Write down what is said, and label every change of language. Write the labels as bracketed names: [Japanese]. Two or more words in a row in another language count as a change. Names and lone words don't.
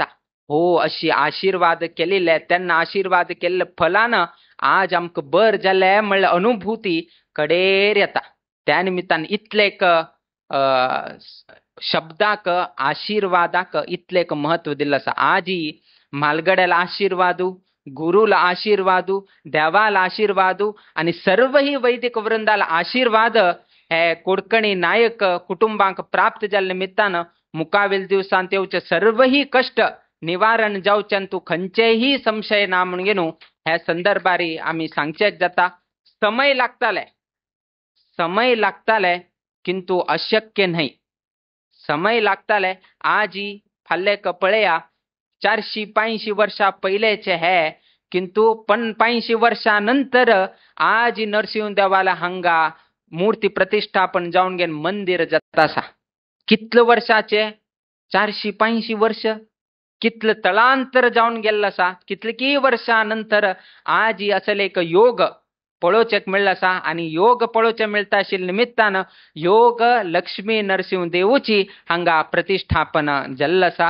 [Konkani] हो अशी आशीर्वाद केलेले तेन्ना आशीर्वाद केल्ले फलान आज आमकां बर जाले म्हणल्यार अनुभूती कडेर येता. त्या निमित्तान इतलेक शब्दाक आशीर्वादाक इतलेक महत्व दिल्लें आसा. आजी म्हालगड्याला आशीर्वादू, गुरुला आशीर्वादू, देवाला आशीर्वादू आणि सर्व ही वैदिक वृंदाला आशीर्वाद हे कोडकणी नायक कुटुंबांक प्राप्त जाल्ले निमित्तान मुकावेल दिवसांत येवचे सर्व ही कष्ट निवारण जावचे तू खंयचेही संशय ना म्हणून ह्या संदर्भारी आम्ही सांगचेच जाता. समय लागताले किंतु अशक्य नाही. समय लागताले. आजी फाल्ले पळया 485 वर्षा पहिलेचे हे किंतु 85 वर्षानंतर आज नरसिंह देवाला हांगा मूर्ती प्रतिष्ठापन जावन गेन मंदिर जाता आसा. कितले वर्षाचे 485 वर्ष कितले तळांतर जावन गेल्लो आसा. कितले की वर्षानंतर आज असले एक योग पळोवचेक मेळ्ळो आसा. आणि योग पळोवचे मिळता आशिल्ले निमित्तान योग लक्ष्मी नरसिंह देवूची हांगा प्रतिष्ठापन जाल्लो आसा.